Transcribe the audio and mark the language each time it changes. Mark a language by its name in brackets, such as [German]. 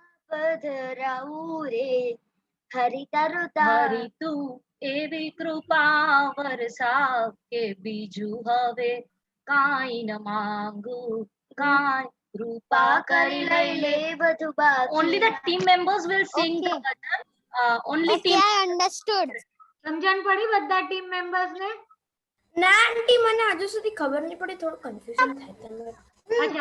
[Gujarati] પધરાવું રે હરી તારું તારું હરી તું એવી કૃપા વરસાવ કે બીજું હવે કાંઈ ન માંગુ, કાંઈ કૃપા કરી લઈ લે. બધું બાકી. [English] Only the team members will sing the bhajan. Only team. I understood. [Gujarati] સમજણ પડી બધા ટીમ મેમ્બર્સ ને? ના આંટી મને હજુ સુધી ખબર નહીં પડી, થોડું કન્ફ્યુઝન થાય તમે.